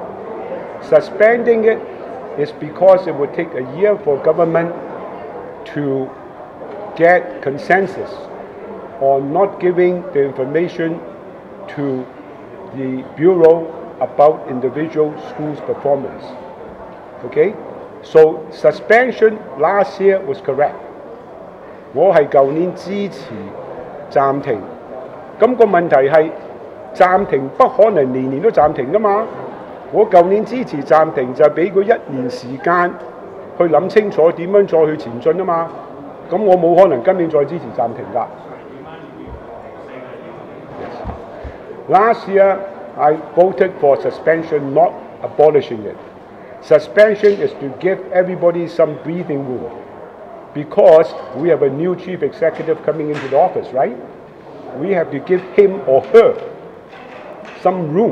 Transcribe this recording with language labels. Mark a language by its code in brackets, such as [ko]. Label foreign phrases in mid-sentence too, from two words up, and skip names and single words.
[en] Suspending it is because it would take a year for government to get consensus on not giving the information to the Bureau about individual schools' performance. Okay? So suspension last year was correct. [yue] 我係舊年支持暫停，咁個問題係暫停不可能年年都暫停㗎嘛。我舊年支持暫停就係俾佢1年時間去諗清楚點樣再去前進啊嘛。咁我冇可能今年再支持暫停㗎。 [en] Last year, I voted for suspension, not abolishing it. Suspension is to give everybody some breathing room because we have a new chief executive coming into the office, right? We have to give him or her some room.